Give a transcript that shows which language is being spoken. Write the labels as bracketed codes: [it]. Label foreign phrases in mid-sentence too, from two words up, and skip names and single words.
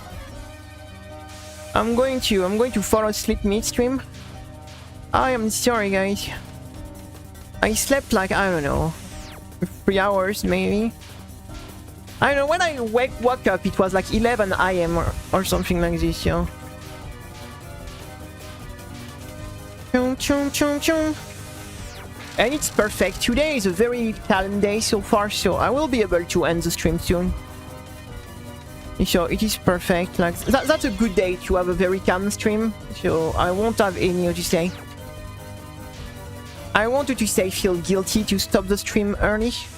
[en] I'm going to fall asleep midstream. I am sorry, guys. I slept like, I don't know, 3 hours maybe. I don't know, when I woke up it was like 11 AM or something like this, yo. Chum, chum, chum, chum. And it's perfect. Today is a very calm day so far, so I will be able to end the stream soon. So it is perfect. Like that's a good day to have a very calm stream. So I won't have any to say. I wanted to say feel guilty to stop the stream early.